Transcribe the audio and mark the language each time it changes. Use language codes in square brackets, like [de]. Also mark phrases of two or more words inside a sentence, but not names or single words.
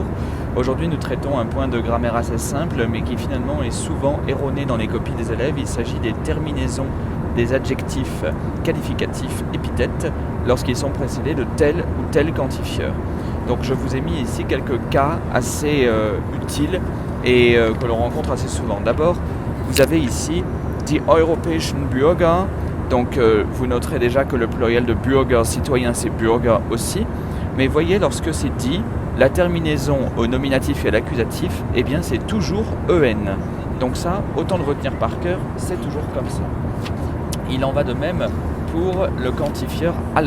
[fr] Aujourd'hui nous traitons un point de grammaire assez simple mais qui finalement est souvent erroné dans les copies des élèves. Il s'agit des terminaisons des adjectifs qualificatifs épithètes lorsqu'ils sont précédés de tel ou tel quantifieur. Donc je vous ai mis ici quelques cas assez utiles et que l'on rencontre assez souvent. D'abord, vous avez ici [de] die europäischen Bürger, [fr] donc vous noterez déjà que le pluriel de Bürger, citoyen, c'est Bürger aussi. Mais voyez, lorsque c'est dit, la terminaison au nominatif et à l'accusatif, eh bien c'est toujours EN. Donc ça, autant le retenir par cœur, c'est toujours comme ça. Il en va de même pour le quantifieur alle.